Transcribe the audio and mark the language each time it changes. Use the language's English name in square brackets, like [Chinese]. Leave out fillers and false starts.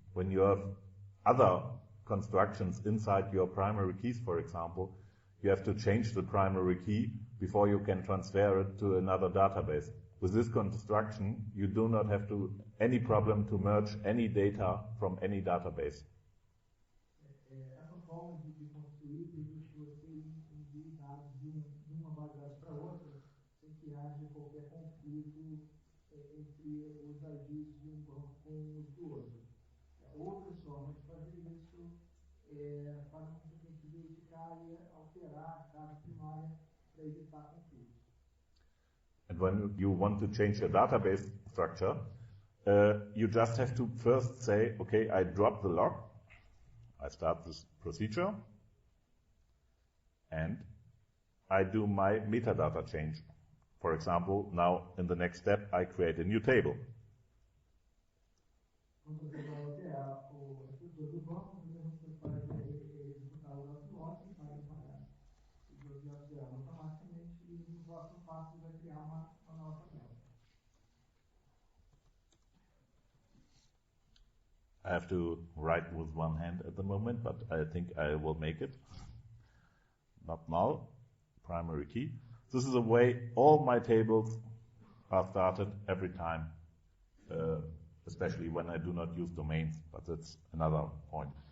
[English] When you have other constructions inside your primary keys, for example, you have to change the primary key before you can transfer it to another database. With this construction, you do not have any problem to merge any data from any database. [Portuguese] Essa forma de construir permite que você envie dados de uma base de dados para outra sem que haja qualquer conflito entre os IDs de um banco com os do outro. Outras formas de fazer isso fazem com que você tenha que verificar e alterar a chave primária para evitar conflitos. [English] And when you want to change your database structure, you just have to first say, okay, I drop the lock, I start this procedure, and I do my metadata change. For example, now in the next step, I create a new table. [Portuguese] Quando você vai alterar a estrutura do banco, primeiro você faz executar o nosso lote e faz os objetos dela automaticamente, e no próximo passo você vai criar uma nova tabela. [English] I have to write with one hand at the moment, but I think I will make it. Not null, primary key. This is the way all my tables are started every time, especially when I do not use domains, but that's another point.